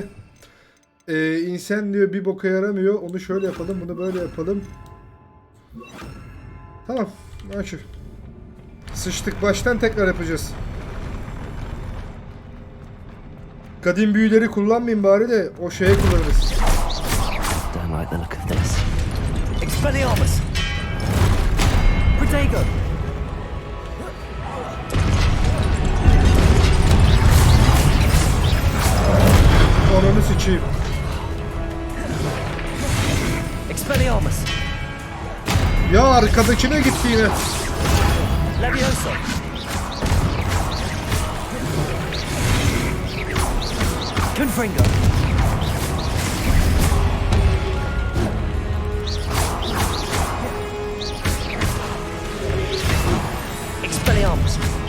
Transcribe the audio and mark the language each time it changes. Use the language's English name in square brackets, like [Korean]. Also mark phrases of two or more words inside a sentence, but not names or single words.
[Turkish] İnsan diyor bir boka yaramıyor, onu şöyle yapalım, bunu böyle yapalım. Tamam, açık. Sıçtık, baştan tekrar yapacağız. Kadim büyüleri kullanmayayım bari de o şeye kullanırız. [English] Don't like the look of this. [Turkish] Expelliarmus. Protego. Ananı sıçayım. Expelliarmus. Ya arkadakine gitti yine. Leviosa. Confringo. Expelliarmus.